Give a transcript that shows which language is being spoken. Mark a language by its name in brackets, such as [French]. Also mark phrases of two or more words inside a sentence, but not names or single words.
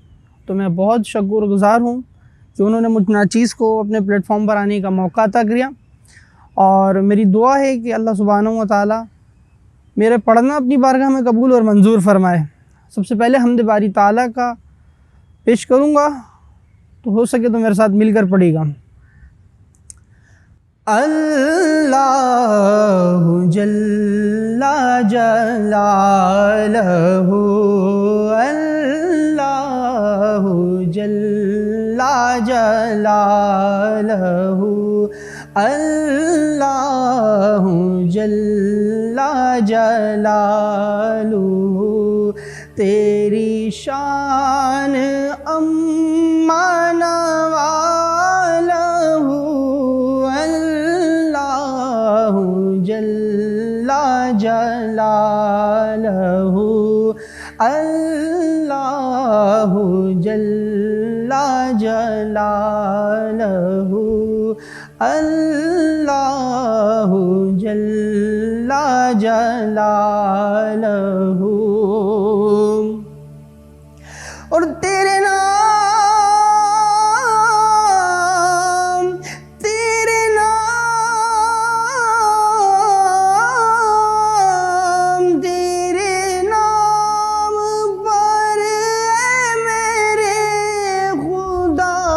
[Urdu] تو میں بہت شکرگزار ہوں کہ انہوں نے مجھ ناچیز کو اپنے پلیٹ فارم پر آنے کا موقع عطا کیا اور میری دعا ہے کہ [Arabic] الله سبحانه وتعالى [Urdu] میرے پڑھنا اپنی بارگاہ میں قبول اور منظور فرمائے. سب سے پہلے حمد باری تعالیٰ کا پیش کروں گا، تو ہو سکے تو میرے ساتھ مل کر پڑھے گا. [Arabic] الله جل جلاله، الله جل جلاله، الله جل جلاله. [Urdu] تیری شان अम्मा [Arabic] نواله، الله جل جلاله، الله جل جلاله، الله جل جلاله. [Urdu] اور تیرے نام، تیرے نام، تیرے نام پر میرے خدا